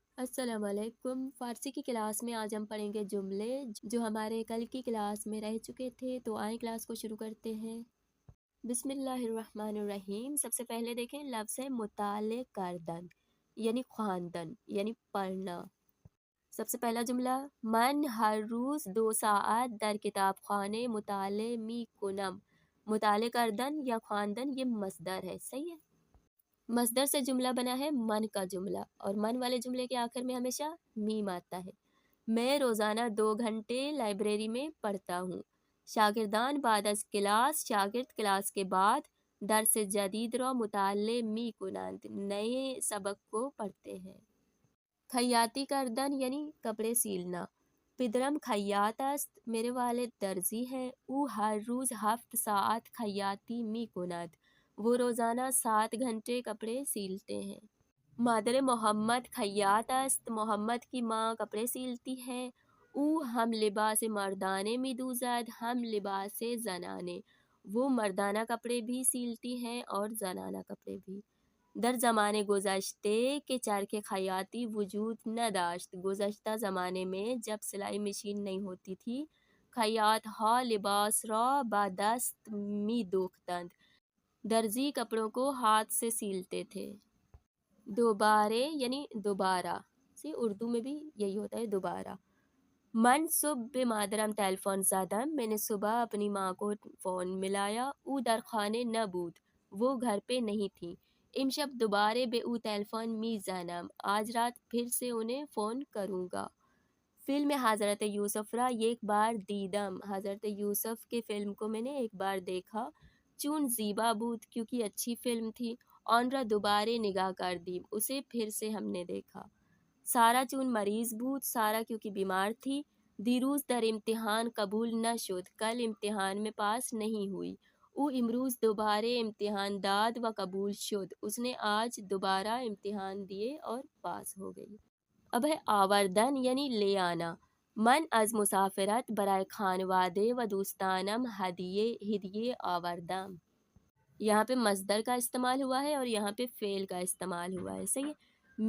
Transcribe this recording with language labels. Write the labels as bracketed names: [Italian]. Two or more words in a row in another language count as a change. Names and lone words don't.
[Urdu] السلام علیکم۔ فارسی کی کلاس میں آج ہم پڑھیں گے جملے جو ہمارے کل کی کلاس میں رہ چکے تھے، تو آئیں کلاس کو شروع کرتے ہیں۔ [Arabic] بسم اللہ الرحمن الرحیم۔ [Urdu] سب سے پہلے دیکھیں لفظ ہے [Persian] مطالعہ کردن، [Urdu] یعنی خواندن، یعنی پڑھنا۔ سب سے پہلا جملہ، [Persian] من ہر روز 2 ساعت در کتاب خانے مطالعہ می کنم۔ مطالعہ کردن [Urdu] یا خواندن یہ مصدر ہے، صحیح ہے۔ مصدر سے جملہ بنا ہے من کا جملہ، اور من والے جملے کے آخر میں ہمیشہ میم آتا ہے۔ میں روزانہ 2 گھنٹے لائبریری میں پڑھتا ہوں۔ [Persian] شاگردان بعد از کلاس، [Urdu] شاگرد کلاس کے بعد [Persian] درس جدید را مطالعہ می کنند، [Urdu] نئے سبق کو پڑھتے ہیں۔ [Persian] خیاطی کردن [Urdu] یعنی کپڑے سیلنا۔ [Persian] پدرم خیاط است، [Urdu] میرے والد درزی ہیں۔ [Persian] او ہر روز 7 ساعت خیاطی می کند، [Urdu] وہ روزانہ 7 گھنٹے کپڑے سیلتے ہیں۔ [Persian] مادر محمد خیاط است، [Urdu] محمد کی ماں کپڑے سیلتی ہے۔ [Persian] او ہم لباس مردانے می دوزد، ہم لباس زنانے، [Urdu] وہ مردانہ کپڑے بھی سیلتی ہیں اور زنانہ کپڑے بھی۔ [Persian] در زمانے گذشتے کے چرخ خیاطی وجود نہ داشت، [Urdu] گزشتہ زمانے میں جب سلائی مشین نہیں ہوتی تھی، [Persian] خیاط ہا لباس را با دست می دوختند، [Urdu] درزی کپڑوں کو ہاتھ سے سیلتے تھے۔ دوبارے یعنی دوبارہ، اردو میں بھی یہی ہوتا ہے دوبارہ۔ [Persian] من صبح مادرم ٹیلیفون زدم، [Urdu] میں نے صبح اپنی ماں کو فون ملایا۔ [Persian] او در خانے نہ بود، [Urdu] وہ گھر پہ نہیں تھی۔ [Persian] امشب دوبارے بے او ٹیلیفون می زنم، [Urdu] آج رات پھر سے انہیں فون کروں گا۔ [Persian] فلم حضرت یوسف را ایک بار دیدم، [Urdu] حضرت یوسف کے فلم کو میں نے ایک بار دیکھا۔ [Persian] چون زیبا بود، [Urdu] کیونکہ اچھی فلم تھی۔ [Persian] آن را دوبارے نگاہ کر دیم، [Urdu] اسے پھر سے ہم نے دیکھا۔ [Persian] سارا چون مریض بود، [Urdu] سارا کیونکہ بیمار تھی۔ [Persian] دیروز در امتحان قبول نہ شد، [Urdu] کل امتحان میں پاس نہیں ہوئی۔ [Persian] او امروز دوبارے امتحان داد و قبول شد، [Urdu] اس نے آج دوبارہ امتحان دیے اور پاس ہو گئی۔ اب ہے آوردن یعنی لے آنا۔ [Persian] من از مسافرت برائے خانواده و دوستانم ہدیه آوردم۔ [Urdu] یہاں پہ مصدر کا استعمال ہوا ہے اور یہاں پہ فعل کا استعمال ہوا ہے، صحیح ہے۔